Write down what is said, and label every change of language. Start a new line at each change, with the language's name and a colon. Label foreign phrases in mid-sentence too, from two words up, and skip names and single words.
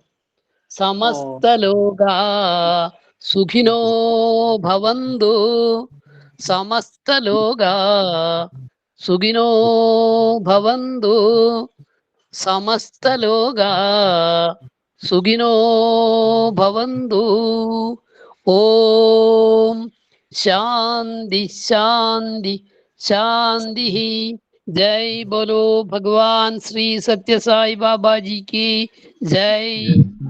Sanskrit: സമസ്ത ലോക സുഖിനോ ഭവന്തു, സമസ്ത ലോക സുഖിനോ ഭവന്തു, സമസ്ത ലോക സുഖിനോ ഭവന്തു. ഓം ശാന്തി ശാന്തി ശാന്തി.
Hindi: जय बोलो भगवान श्री सत्य साई बाबा जी की जय.